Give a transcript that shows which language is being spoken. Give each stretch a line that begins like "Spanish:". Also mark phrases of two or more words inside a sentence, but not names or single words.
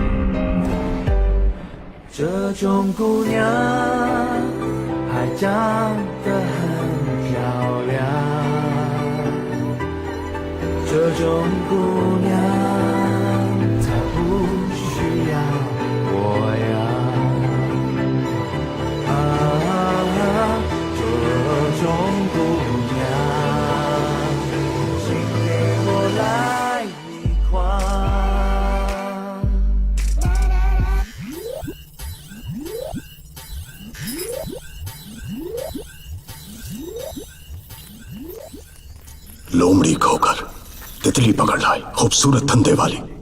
Chinese: 这种姑娘还长得很漂亮，这种姑娘她不需要我呀。这种姑娘，请给我来一筐。
Hindi: लोमड़ी खोकर तितली पकड़ लाए, खूबसूरत धंधे वाली।